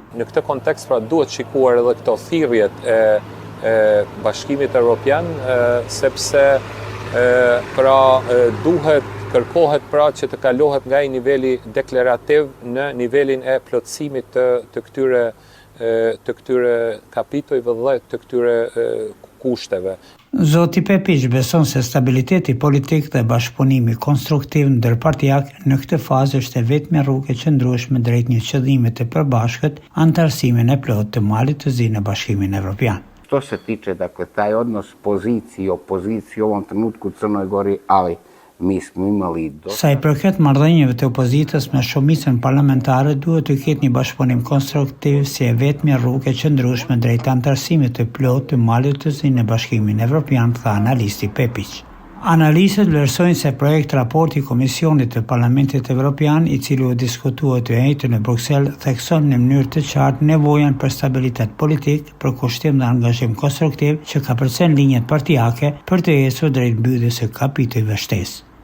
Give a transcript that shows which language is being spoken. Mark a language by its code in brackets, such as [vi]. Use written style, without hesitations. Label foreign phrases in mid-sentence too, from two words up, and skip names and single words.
[sq] Në këtë kontekst pra duhet shikuar edhe këto thirrjet e Bashkimit Evropian, sepse kërkohet pra që të kalohet nga i niveli deklarativ në nivelin e plotësimit të këtyre kapitujve dhe të këtyre kushteve. Zoti Pepić beson se stabiliteti politik dhe bashkëpunimi konstruktiv ndërpartijak në këtë fazë është e vetmja rrugë e qëndrueshme drejt një qëllimi të përbashkët, antarësimin e plotë të Malit të Zi në Bashkimin Evropian. [sr] Što se tiče, dakle, taj odnos pozicije i opozicije u ovom trenutku u Crnoj Gori, ali mi smo imali [sq] Sa i përket marrëdhënieve të opozitës me shumicën parlamentare, duhet të ketë një bashkëpunim konstruktiv si e vetmja rrugë e qëndrueshme drejt antarësimit të plotë të Malit të Zi në Bashkimin Evropian, tha analisti Pepić. Analistët vlerësojnë se projekt raporti i Komisionit të Parlamentit Evropian, i cili u diskutuar të njëjtën në Bruksel, thekson në mënyrë të qartë nevojën për stabilitet politik, për kushtim dhe angazhim konstruktiv që ka përcjell linjat partijake për të ecur drejt mbylljes së kapitujve shtesë.